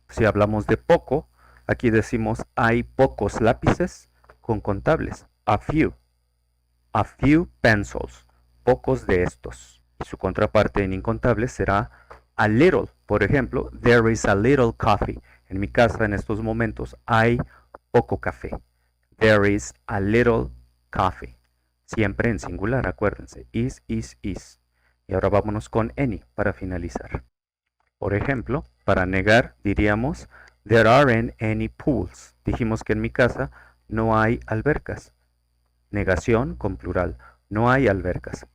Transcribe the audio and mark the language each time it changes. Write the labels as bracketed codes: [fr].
[es] Si hablamos de poco, aquí decimos hay pocos lápices con contables, [en] a few pencils, [es] pocos de estos. Y su contraparte en incontables será [en] a little. [es] Por ejemplo, [en] there is a little coffee. [es] En mi casa en estos momentos hay poco café. [en] There is a little coffee. [es] Siempre en singular, acuérdense. Is. Y ahora vámonos con any para finalizar. Por ejemplo, para negar diríamos [en] there aren't any pools. [es] Dijimos que en mi casa no hay albercas. Negación con plural. No hay albercas.